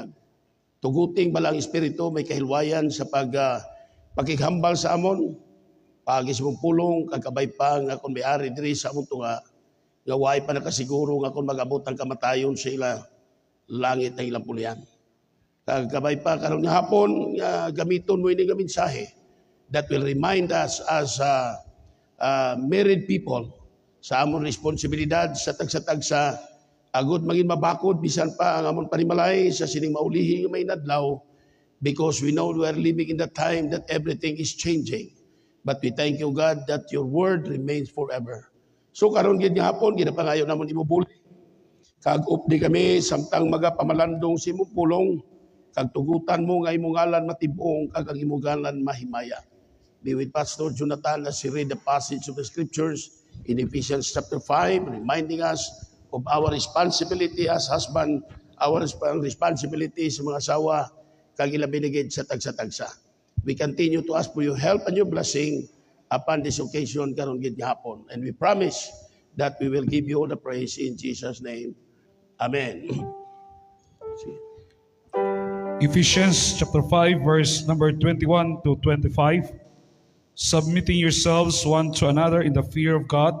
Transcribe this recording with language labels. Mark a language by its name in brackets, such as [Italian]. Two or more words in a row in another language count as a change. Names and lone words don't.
[Hiligaynon] Tuguting balang espiritu may kahilwayan sa pakighambal sa amon. Pagis mong pulong, kagkabay pa nga kung may-ari diri sa among tunga, nga way pa nakasiguro nga kung mag-abot ang kamatayon sa ila langit na ilang pulian. Kagkabay pa karon nga hapon, gamiton mo ini nga mensahe [English] that will remind us as married people [Hiligaynon] sa among responsibilidad sa tagsa-tagsa agud maging mabakod bisan pa ang among panimalay sa sining maulihi nga may nadlaw [English] because we know we are living in the time that everything is changing. But we thank you, God, that your word remains forever. [Hiligaynon] So karon gid nga hapon, ginapangayo namon imubuli. Kag updi kami samtang magapamalandong si imong pulong, kag tugutan mo nga imong ngalan matibong, kag ang imong ngalan mahimaya. [English] Be with Pastor Jonathan as he read the passage of the scriptures in Ephesians chapter 5, reminding us of our responsibility as husband, our responsibility [Hiligaynon] sa mga asawa, kag ilabinigid sa tagsa-tagsa. [English] We continue to ask for your help and your blessing upon this occasion [Hiligaynon] karon gid hapon. [English] And we promise that we will give you all the praise in Jesus' name. Amen. Ephesians chapter 5, verse number 21 to 25. Submitting yourselves one to another in the fear of God.